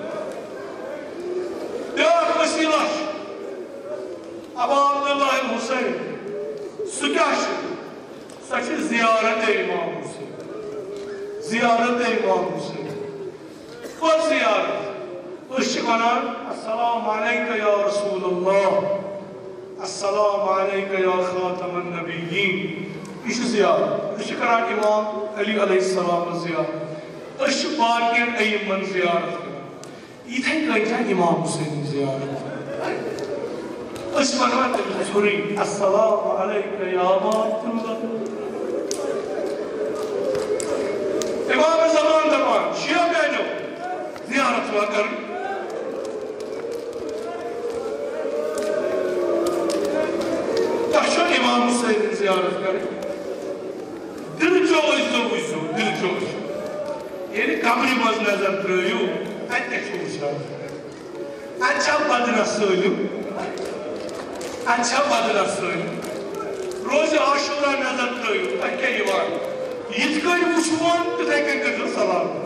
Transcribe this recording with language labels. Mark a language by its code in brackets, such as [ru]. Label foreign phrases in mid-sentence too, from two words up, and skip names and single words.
[ks] بیٛاکھ وسیٖلہ چھُ ابا عبداللہ الحسین سُہ کیٛاہ چھُ سۄ چھِ زیارت امام حُسین زیارت امام حُسین کۄس زیارت أسۍ چھِ ونان [ar] السلام علیکہ یا رسول اللہ السلام علیکہ یا خاتم النبیین [ks] یہ چھِ زیارت أسۍ چھِ کران امام علی [ar] علیہ السلام [ks] زیارت أسۍ چھِ باقین ائمن زیارت کران یِتھے کٔنۍ چھےٚ امام حُسینٕچ زیارت أسۍ وَنان تٔمِس ژھوٚرُے [ar] السلام علیکہ یا بات اللہ [ks] امام زمان دپان شیعہ بیٚنیو زیارت چھُوا کَرٕنۍ تۄہہِ چھو امام حُسینٕچ زیارت کَرٕنۍ دِلچو ٲسۍزیو وٕچھزیو دِلچو ٲسۍزیو ییٚلہِ قبرِ منٛز نظر ترٛٲیِو اَتہِ کیٛاہ چھُ وٕچھان اَتہِ چھا بدنس سٲلِم اَتہِ چھا بدنس سٲلِم روزِ عاشورہ نظر ترٛٲیِو تۄہہِ کیٛاہ یِوان یِتھ کٔنۍ وٕچھوون تِتھے کٔنۍ کٔرۍزیو سلام